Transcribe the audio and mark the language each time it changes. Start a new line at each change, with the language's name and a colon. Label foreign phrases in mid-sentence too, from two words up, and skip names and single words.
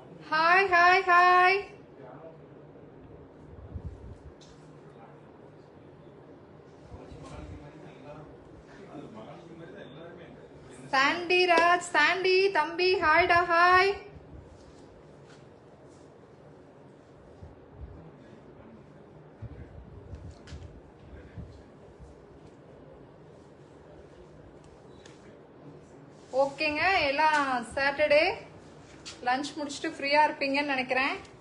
English: Hi, hi, hi. Sandy Raj, Sandy, Thambi, hi da, hi.
Tamil: ஓகேங்க, எல்லாம்
English: Saturday lunch
Tamil: முடிச்சுட்டு ஃப்ரீயா இருப்பீங்கன்னு நினைக்கிறேன்.